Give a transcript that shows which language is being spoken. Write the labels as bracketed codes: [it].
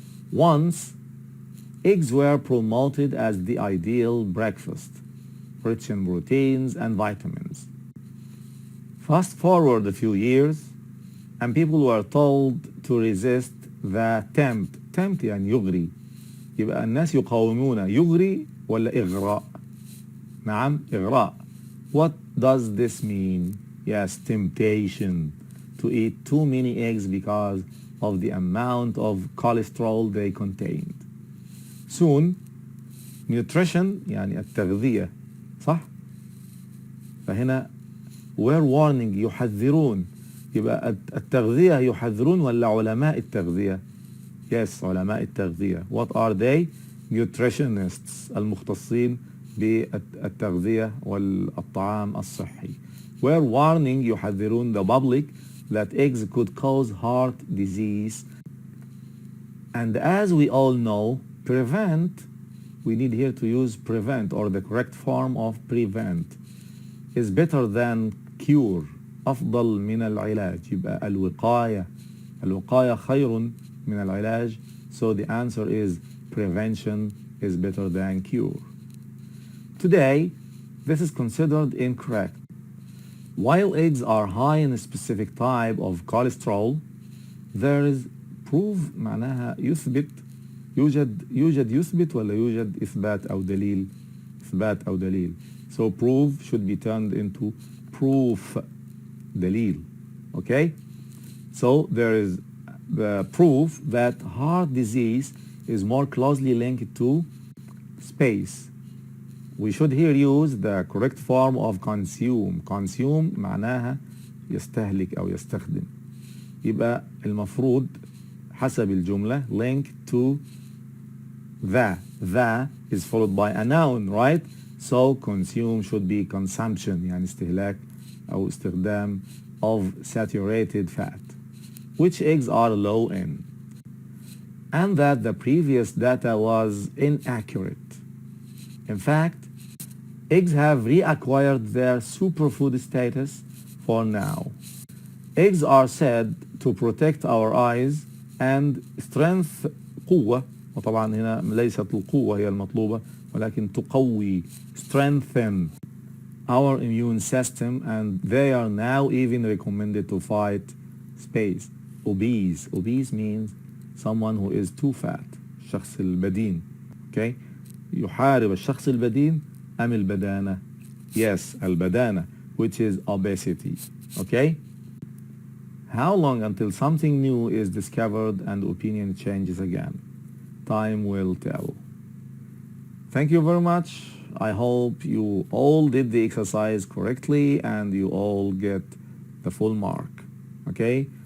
[en] Once, eggs were promoted as the ideal breakfast, rich in proteins and vitamins. Fast forward a few years, and people were told to resist the tempt. [ar] Tempt يعني يغري. يبقى الناس يقاومون يغري ولا إغراء؟ نعم إغراء. [en] What does this mean? Yes, temptation. To eat too many eggs because of the amount of cholesterol they contained. Soon, nutrition [ar] يعني التغذية صح؟ فهنا [en] we're warning [ar] يحذرون. يبقى التغذية يحذرون ولا علماء التغذية؟ [en] Yes, [ar] علماء التغذية. [en] What are they? [ar] Nutritionists المختصين بالتغذية والطعام الصحي. [en] We're warning [ar] يحذرون [en] the public that eggs could cause heart disease. And as we all know, prevent, we need here to use prevent or the correct form of prevent, is better than cure. [ar] أفضل من العلاج. يبقى الوقاية خير من العلاج. [en] So the answer is prevention is better than cure. Today, this is considered incorrect. While eggs are high in a specific type of cholesterol, there is proof [ar] معناها يثبت. يوجد يثبت ولا يوجد إثبات أو دليل؟ إثبات أو دليل. [en] So proof should be turned into proof. [ar] دليل. [en] Okay? So there is the proof that heart disease is more closely linked to space. We should here use the correct form of consume. [ar] Consume معناها يستهلك أو يستخدم. يبقى المفروض حسب الجملة [en] linked to the. The is followed by a noun, right? So consume should be consumption [ar] يعني استهلاك أو استخدام [en] of saturated fat, which eggs are low in, and that the previous data was inaccurate. In fact, eggs have reacquired their superfood status for now. Eggs are said to protect our eyes and strength [ar] قوة. وطبعا هنا ليست القوة هي المطلوبة ولكن تقوي [en] strengthen our immune system, and they are now even recommended to fight space. Obese. Obese means someone who is too fat. [ar] الشخص البدين. [en] Okay? [ar] يحارب الشخص البدين أم البدانة? [en] Yes, [ar] البدانة, [en] which is obesity. Okay? How long until something new is discovered and opinion changes again? Time will tell. Thank you very much. I hope you all did the exercise correctly and you all get the full mark. Okay?